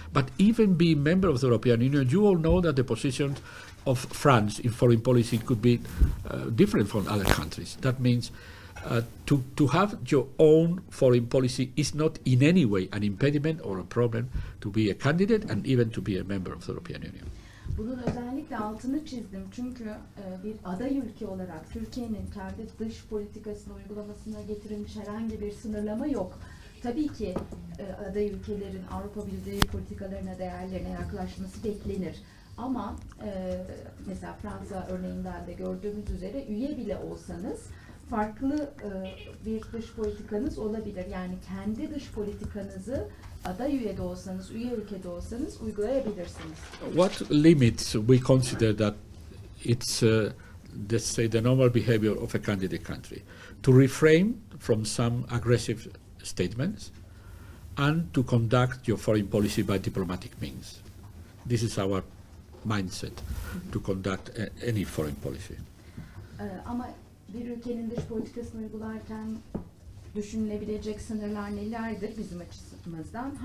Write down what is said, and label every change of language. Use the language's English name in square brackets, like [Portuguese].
[English] But even being member of the European Union, you all know that the position of France in foreign policy could be different from other countries. That means to have your own foreign policy is not in any way an impediment or a problem to be a candidate and even to be a member of the European Union. [Turkish] Bunun özellikle altını çizdim çünkü bir aday ülke olarak Türkiye'nin kendi dış politikasını uygulamasına getirilmiş herhangi bir sınırlama yok. Tabii ki aday ülkelerin Avrupa Birliği politikalarına, değerlerine yaklaşması beklenir. Ama mesela Fransa örneğinden de gördüğümüz üzere üye bile olsanız farklı bir dış politikanız olabilir. Yani kendi dış politikanızı aday üyede olsanız, üye ülkede olsanız uygulayabilirsiniz. [English] What limits we consider that it's let's say the normal behavior of a candidate country to refrain from some aggressive statements and to conduct your foreign policy by diplomatic means. This is our mindset to conduct any foreign policy. [Turkish] Ama bir ülkenin dış politikasını uygularken düşünülebilecek sınırlar nelerdir bizim açımızdan?